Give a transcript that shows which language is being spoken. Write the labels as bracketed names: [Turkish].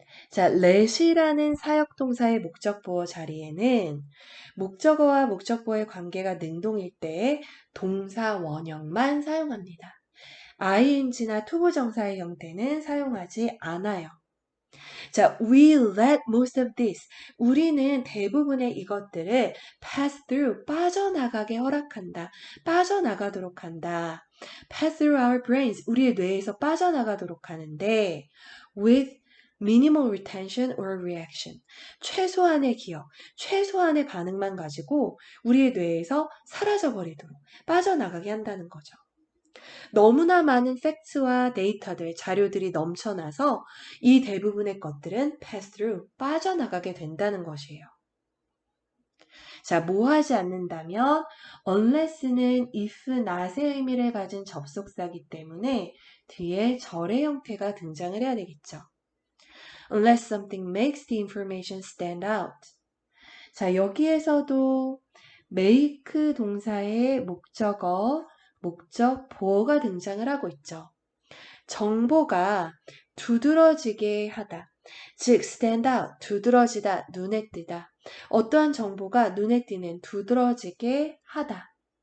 [Korean] 자, let이라는 사역동사의 목적 보어 자리에는 목적어와 목적보의 관계가 능동일 때 동사 원형만 사용합니다. ing나 투부정사의 형태는 사용하지 않아요. [English] 자, we let most of this. [Korean] 우리는 대부분의 이것들을 [English] pass through, [Korean] 빠져나가게 허락한다. 빠져나가도록 한다. [English] pass through our brains. [Korean] 우리의 뇌에서 빠져나가도록 하는데 [English] with minimal retention or reaction. [Korean] 최소한의 기억, 최소한의 반응만 가지고 우리의 뇌에서 사라져버리도록 빠져나가게 한다는 거죠. 너무나 많은 팩트와 데이터들, 자료들이 넘쳐나서 이 대부분의 것들은 [English] pass through, [Korean] 빠져나가게 된다는 것이에요. 자, 뭐 하지 않는다면 unless는 if, not의 의미를 가진 접속사이기 때문에 뒤에 절의 형태가 등장을 해야 되겠죠. [English] Unless something makes the information stand out. [Korean] 자, 여기에서도 make 동사의 목적어, 목적 보어가 등장을 하고 있죠. 정보가 두드러지게 하다. 즉, [English] stand out, [Korean] 두드러지다, 눈에 띄다. 어떠한 정보가 눈에 띄는 두드러지게 하다.